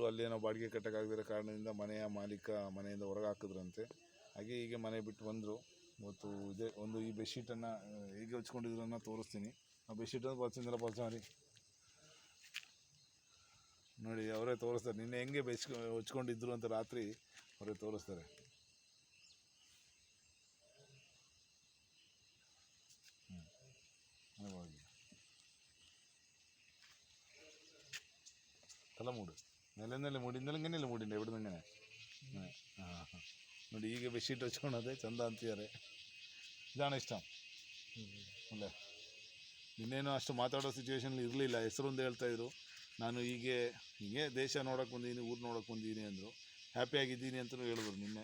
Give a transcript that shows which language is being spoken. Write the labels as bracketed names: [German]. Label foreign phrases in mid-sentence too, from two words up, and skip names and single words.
[Kannada] ಅಲ್ಲೇನೋ ಬಾಡಿಗೆ ಕಟ್ಟೋಕ್ಕಾಗದಿರೋ ಕಾರಣದಿಂದ ಮನೆಯ ಮಾಲೀಕ ಮನೆಯಿಂದ ಹೊರಗೆ ಹಾಕಿದ್ರಂತೆ. ಹಾಗೆ ಹೀಗೆ ಮನೆ ಬಿಟ್ಟು ಬಂದರು. ಇವತ್ತು ಇದೇ ಒಂದು ಈ ಬೆಡ್ಶೀಟನ್ನು ಹೇಗೆ ಹೊಚ್ಕೊಂಡಿದ್ರನ್ನ ತೋರಿಸ್ತೀನಿ. ಆ ಬೆಡ್ಶೀಟನ್ನು ಬಳಸಿದ್ರಲ್ಲ ಮಾಡಿ ನೋಡಿ, ಅವರೇ ತೋರಿಸ್ತಾರೆ. ನಿನ್ನೆ ಹೆಂಗೆ ಹೊಚ್ಕೊಂಡಿದ್ರು ಅಂತ ರಾತ್ರಿ ಅವರೇ ತೋರಿಸ್ತಾರೆ. [Malayalam] തല മൂട്, നിലന്നല്ലേ മൂടി, ഇന്നലെ മൂടിൻ്റെ എവിടെ നിന്ന് ഇങ്ങനെ. [Kannada] ನೋಡಿ, ಈಗ ಬೆಡ್ಶೀಟ್ ಹಚ್ಕೊಳೋದೆ ಚಂದ ಅಂತಿದ್ದಾರೆ. ಇದಾಣ ಇಷ್ಟ ಅಲ್ಲೇ. ನಿನ್ನೇನು ಅಷ್ಟು ಮಾತಾಡೋ ಸಿಚುವೇಶನಲ್ಲಿ ಇರಲಿಲ್ಲ. ಹೆಸರೊಂದು ಹೇಳ್ತಾಯಿದ್ರು. ನಾನು ಹೀಗೆ ದೇಶ ನೋಡೋಕೆ ಬಂದಿದ್ದೀನಿ, ಊರು ನೋಡೋಕೆ ಬಂದಿದ್ದೀನಿ ಅಂದರು. ಹ್ಯಾಪಿಯಾಗಿದ್ದೀನಿ ಅಂತಲೂ ಹೇಳಿದ್ರು ನಿನ್ನೆ.